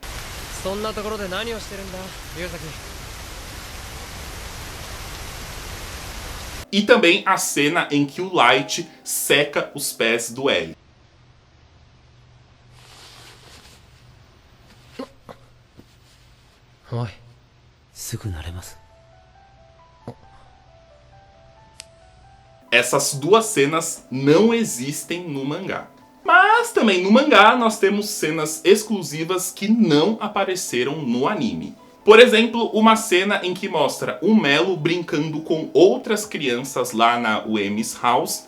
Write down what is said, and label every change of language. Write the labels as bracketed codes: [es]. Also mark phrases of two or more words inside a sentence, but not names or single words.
[pt] E também a cena em que o Light seca os pés do L. Oi. [ja] すぐ慣れます。 [pt] Essas duas cenas não existem no mangá. Mas também no mangá nós temos cenas exclusivas que não apareceram no anime. Por exemplo, uma cena em que mostra o Melo brincando com outras crianças lá na Uemi's House.